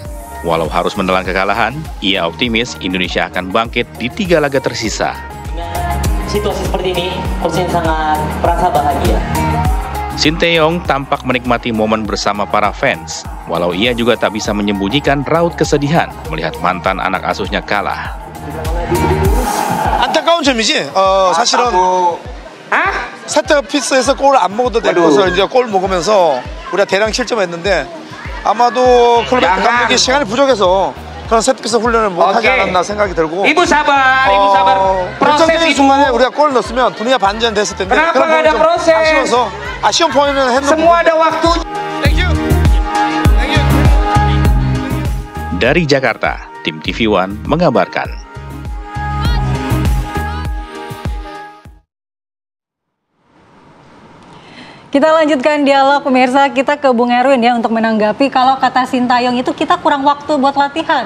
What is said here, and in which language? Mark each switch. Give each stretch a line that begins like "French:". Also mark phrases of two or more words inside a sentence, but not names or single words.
Indonesian: Walau harus menelan kekalahan, ia optimis Indonesia akan bangkit di 3 laga tersisa. Situasi seperti ini, Coach Shin sangat merasa bahagia. Shin Tae-yong tampak menikmati momen bersama para fans, walau ia juga tak bisa menyembunyikan raut kesedihan melihat mantan anak asuhnya kalah.
Korean: 안타까운 점이지. 사실은 세트피스에서 골을 안 먹어도 될 것을 이제 골 먹으면서 우리가 대량 실점했는데 아마도 클럽 감독이 시간이 부족해서 그런 세트피스 훈련을 못하지 않았나 생각이 들고.
Indonesian: Ibu sabar.
Korean: 결정적인 순간에 우리가 골을 넣었으면 분위기가 반전됐을 텐데 그런 부분이 좀 아쉬워서 아쉬운 포인트는 했는
Indonesian: Semua ada waktu. Dari Jakarta, tim TV One mengabarkan. Kita lanjutkan dialog pemirsa, kita ke Bung Erwin ya untuk menanggapi kalau kata Shin Tae-yong itu kita kurang waktu buat latihan.